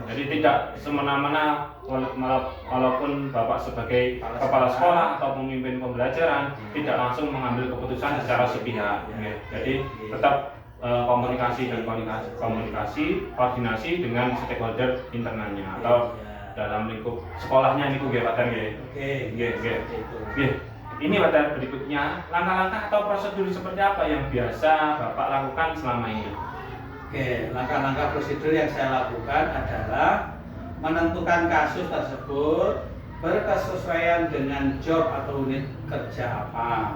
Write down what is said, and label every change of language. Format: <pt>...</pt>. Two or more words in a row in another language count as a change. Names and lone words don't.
<id>Jadi tidak semena-mena walaupun Bapak sebagai kepala sekolah atau pemimpin pembelajaran tidak langsung mengambil keputusan secara sepihak. Jadi tetap komunikasi dan koordinasi dengan stakeholder internalnya atau dalam lingkup sekolahnya</id> <jv>niku nggih</jv> <id>Pak Tan nggih. Nggih. Ini pada berikutnya, langkah-langkah atau prosedur seperti apa yang biasa Bapak lakukan selama ini? Oke, langkah-langkah prosedur yang saya lakukan adalah menentukan kasus tersebut berkesesuaian dengan job atau unit kerja apa.</id>